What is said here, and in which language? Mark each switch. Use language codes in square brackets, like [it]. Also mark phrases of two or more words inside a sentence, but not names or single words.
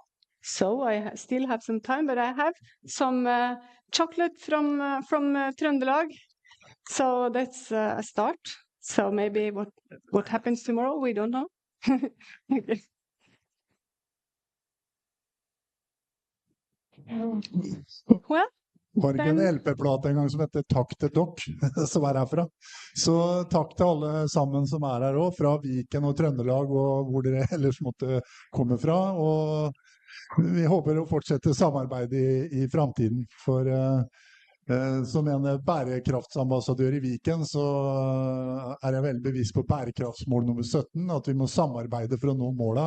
[en] So I still have some time, but I have some chocolate from Trøndelag. So that's a start. So maybe what happens tomorrow, we don't know. Okay. Well, [no] Var det ikke en LP-plate en gang som heter Takk til dere, som er herfra? Så takk til alle sammen som er her også, fra Viken og Trøndelag og hvor dere ellers måtte komme fra. Og vi håper å fortsette samarbeidet i fremtiden. For som en bærekraftsambassadør i Viken, så er jeg veldig bevisst på bærekraftsmål nummer 17, at vi må samarbeide for å nå målene.